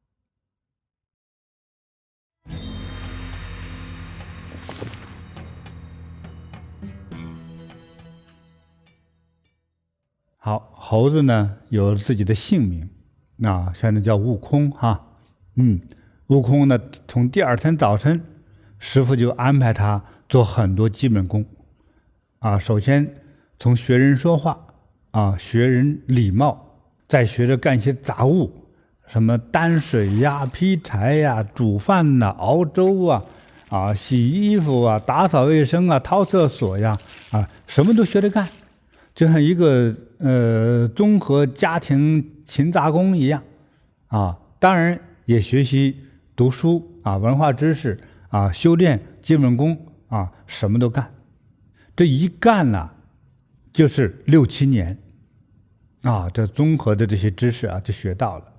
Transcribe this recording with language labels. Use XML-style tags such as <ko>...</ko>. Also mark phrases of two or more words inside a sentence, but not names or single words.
<zh>好，猴子呢有了自己的姓名，现在叫悟空哈。悟空呢，從第二天早晨，師父就安排他做很多基本功首先從學人說話學人禮貌，再學着幹些雜物，什麼擔水呀、劈柴呀、煮飯吶、熬粥洗衣服打掃衛生掏廁所呀什麼都學着幹，就像一個綜合家庭勤雜工一樣當然也學習讀書文化知識修煉基本功什麼都幹，這一幹就是6、7年這綜合的這些知識就學到了。</zh>